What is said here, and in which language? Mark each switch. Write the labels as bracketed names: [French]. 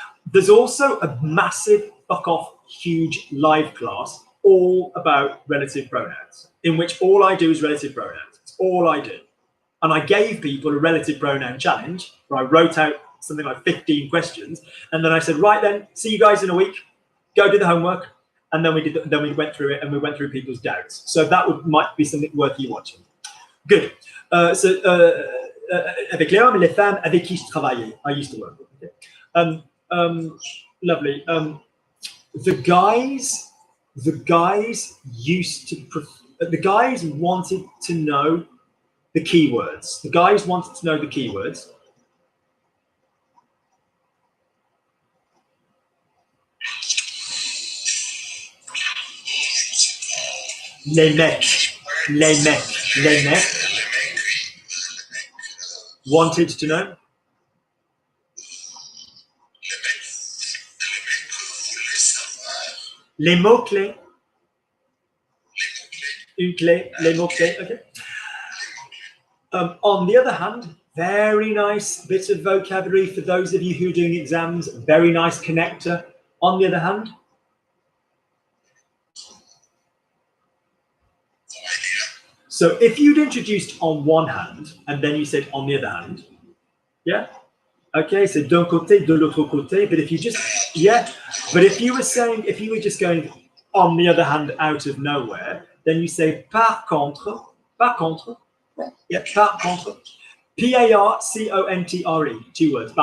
[English] There's also a massive fuck off, huge live class all about relative pronouns, in which all I do is relative pronouns. It's all I do. And I gave people a relative pronoun challenge where I wrote out something like 15 questions. And then I said, right then, see you guys in a week. Go do the homework. And then we went through it and we went through people's doubts. So that might be something worth you watching. Good. [French] Avec les hommes et les femmes avec qui je travaillais. [English] I used to work with. Okay. Lovely. The guys wanted to know the keywords. The guys wanted to know the keywords. [French] Les mecs. Les mecs. Les mecs. [English] Wanted to know. [French] Les mots-clés. Une clé, les mots-clés, okay. [English] On the other hand, very nice bit of vocabulary for those of you who are doing exams, very nice connector. On the other hand, so if you'd introduced on one hand and then you said on the other hand, yeah, okay, so d'un côté, de l'autre côté, but if you just, yeah, but if you were saying, if you were just going on the other hand out of nowhere, then you say par contre, yeah, par contre, P-A-R-C-O-N-T-R-E, 2 words.